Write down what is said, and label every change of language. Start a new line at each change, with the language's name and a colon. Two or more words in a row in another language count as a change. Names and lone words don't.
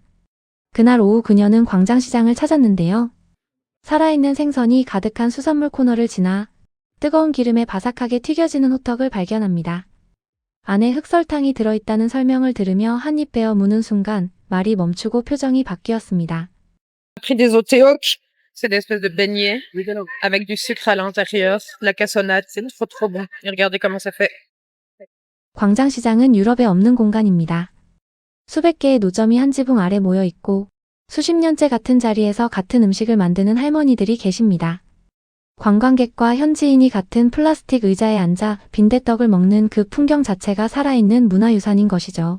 Korean: 그날 오후 그녀는 광장시장을 찾았는데요. 살아있는 생선이 가득한 수산물 코너를 지나 뜨거운 기름에 바삭하게 튀겨지는 호떡을 발견합니다. 안에 흑설탕이 들어있다는 설명을 들으며 한 입 베어 무는 순간 말이 멈추고 표정이 바뀌었습니다.
French: Pris des oteok, c'est des espèces de beignets avec du sucre à l'intérieur, la cassonade, c'est trop bon. Et regardez comment ça fait.
Korean: 광장시장은 유럽에 없는 공간입니다. 수백 개의 노점이 한 지붕 아래 모여 있고 수십 년째 같은 자리에서 같은 음식을 만드는 할머니들이 계십니다. 관광객과 현지인이 같은 플라스틱 의자에 앉아 빈대떡을 먹는 그 풍경 자체가 살아있는 문화유산인 것이죠.